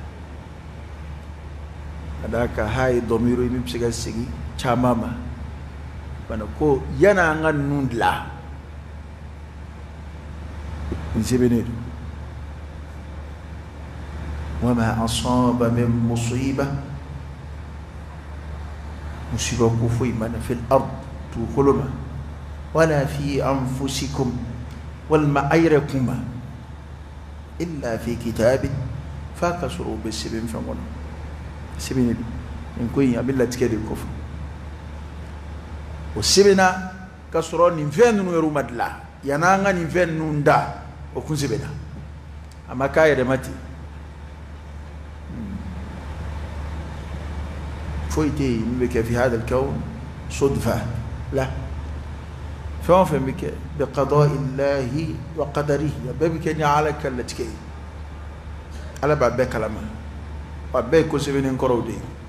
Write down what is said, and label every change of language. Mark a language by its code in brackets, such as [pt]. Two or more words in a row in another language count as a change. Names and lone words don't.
[bm] ka d'a kan ha ye dɔmiro min bɛ se ka segin caman ma bana ko yana an ka ninnu dilan nin sɛbɛnnen don [ar] وما أصاب من مصيبة [bm] musiba ko foyi ma na [ar] في الأرض [bm] dugukolo ma wala [ar] في أنفسكم [bm] walma a yɛrɛ kun ma [ar] إلا في كتاب [bm] f'a ka sɔrɔ o bɛ sɛbɛn fɛn kɔnɔ sɛbɛnnen don nin ko in a bɛ latigɛ de kɔfɛ o sɛbɛnna ka sɔrɔ nin fɛn ninnu yɛrɛ ma dilan yan'an ka nin fɛn ninnu da o kun sɛbɛnna a ma k'a yɛrɛ ma ten foyi tɛ yen min bɛ kɛ [ar] في هذا الكون صدفة [bm] la fɛn o fɛn bɛ kɛ [ar] بقضاء الله وقدره [bm] a bɛɛ bɛ kɛ ni ala ka latigɛ ye ala b'a bɛɛ kalama wa bɛɛ ye ko sɛbɛnnen kɔrɔw de ye